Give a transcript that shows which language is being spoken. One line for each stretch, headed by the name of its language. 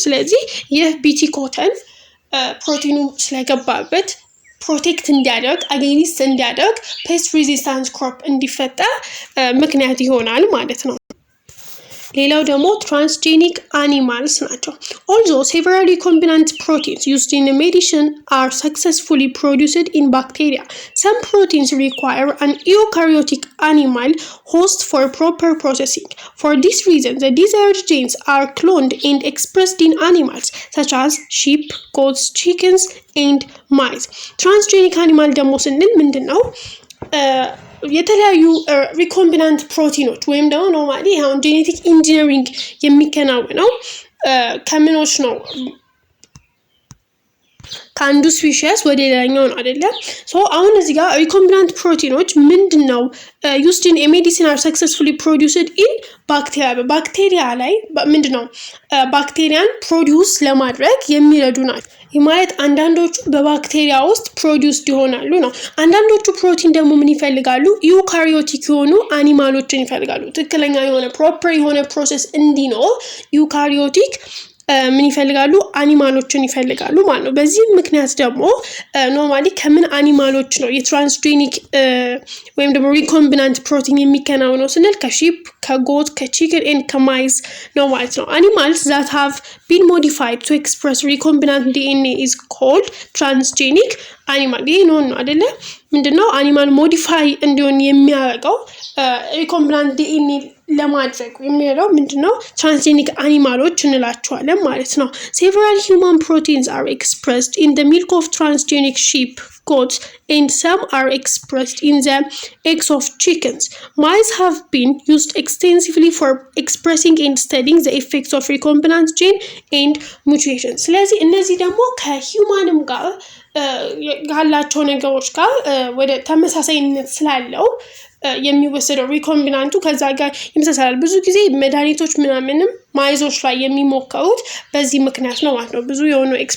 Amharic: ስለዚህ ይህ BT cotton ፕሮቲኑ ስለገባበት ፕሮቴክት እንዲያደርግ አጌንስት እንዲያደርግ ፔስት ሬዚስታንት ክሮፕ እንዲፈጠር ምክንያት ይሆናል ማለት ነው። ሌላው ደግሞ
English: transgenic animals ናቸው። Although several recombinant proteins used in medicine are successfully produced in bacteria, some proteins require an eukaryotic animal host for proper processing. For this reason, the desired genes are cloned and expressed in animals such as sheep, goats, chickens, and mice.
Amharic: Transgenic animal ደግሞ ስንል ምንድነው? የተለያዩ ሪኮምቢናንት ፕሮቲኖች ወይም ደግሞ ኖርማሊ አሁን ጄኔቲክ ኢንጂነሪንግ የሚከናወነው ከምኖች ነው? ከአንዱ ስፒሺስ ወደ ሌላኛው ነው አይደለም? ሶ አሁን እዚህ ጋር ሪኮምቢናንት ፕሮቲኖች ምንድነው
English: used in a medicine are successfully produced in bacteria.
Amharic: በባክቴሪያ ላይ ምንድነው ባክቴሪያን ፕሮዲዩስ ለማድረግ የሚረዱ ናቸው። ይህ ማለት አንዳንዶቹ በባክቴሪያ ውስጥ ፕሮዲዩስድ ይሆናሉ ነው። አንዳንዶቹ ፕሮቲን ደግሞ ምን ይፈልጋሉ? ዩካሪዮቲክ የሆኑ አኒማሎችን ይፈልጋሉ። ትክክለኛ የሆነ ፕሮፐር የሆነ ፕሮሰስ እንዲኖር ዩካሪዮቲክ ምን ይፈልጋሉ? አኒማሎችን ይፈልጋሉ ማለት ነው። በዚህ ምክንያት ደግሞ ኖርማሊ ከምን አኒማሎች ነው የትራንስጄኒክ ወይም ደግሞ ሪኮምቢናንት ፕሮቲን የሚከናወነው ስንል ከሺፕ፣ ከጎት፣ ከቺክን ኤንድ ከማይስ ነው ማለት ነው።
English: animals that have been modified to express recombinant DNA is called transgenic animal።
Amharic: ይሄ ነው አይደለ? ምንድነው አኒማል ሞዲፋይ እንዲሆን የሚያደርገው ሪኮምቢናንት ዲኤንኤ ለማድረግ የሚረዳው ምንድነው ትራንስጄኒክ አኒማሎች እንላቸዋለን ማለት ነው።
English: several human proteins are expressed in the milk of transgenic sheep, goats, and some are expressed in the eggs of chickens. Mice have been used extensively for expressing and studying the effects of recombinant gene and mutation.
Amharic: ስለዚህ እነዚህ ደግሞ ከሂውማንም ጋር ያላቸው ነገሮች ጋር ወደ ተመሳሳይነት ስላለው የሚወሰደው ሪኮምቢናንቱ ከዛ ጋር ይመሳሰላል። ብዙ ጊዜ መድኃኒቶች ምናምንም ማይዞች ላይ የሚሞከሩት በዚህ ምክንያት ነው ማለት ነው። ብዙ የሆኑ